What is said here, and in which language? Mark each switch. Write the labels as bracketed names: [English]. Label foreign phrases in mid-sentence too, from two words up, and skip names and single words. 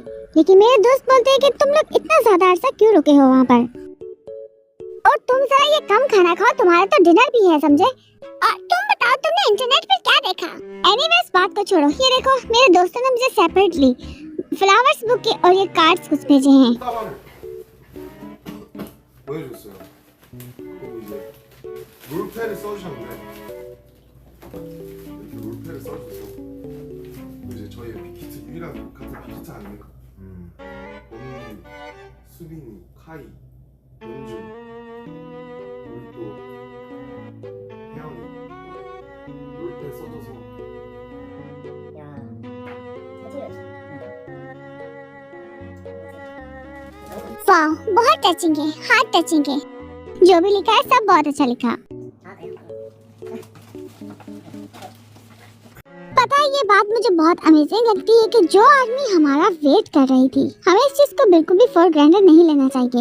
[Hindi] लेकिन मेरे दोस्त बोलते हैं कि तुम लोग इतना ज्यादा अरसा क्यों रुके हो वहाँ पर, और तुम जरा ये कम खाना खाओ, तुम्हारा तो डिनर भी है, समझे? तुम बताओ, तुमने इंटरनेट पर क्या देखा? एनीवेज, बात को छोड़ो। ये देखो, मेरे दोस्तों ने मुझे [English] separately flowers bouquet [Hindi] और ये कार्ड्स कुछ भेजे हैं। [Korean] 보내줬어요. 그리고 이제 롤패를 써주셨는데 이렇게 롤패를 써주셔서 이제 저희 빅히트 유일한 같은 빅히트 아닙니까? 범기, 수빈이, 카이, 연준, 우리 또 혜영이 롤패 써줘서 [Hindi] वाह, बहुत टचिंग है, [English] heart touching [Hindi] है। जो भी लिखा है सब बहुत अच्छा लिखा। पता है, ये बात मुझे बहुत अमेजिंग लगती है कि जो आर्मी हमारा वेट कर रही थी, हमें इस चीज को बिल्कुल भी [English] for granted [Hindi] नहीं लेना चाहिए।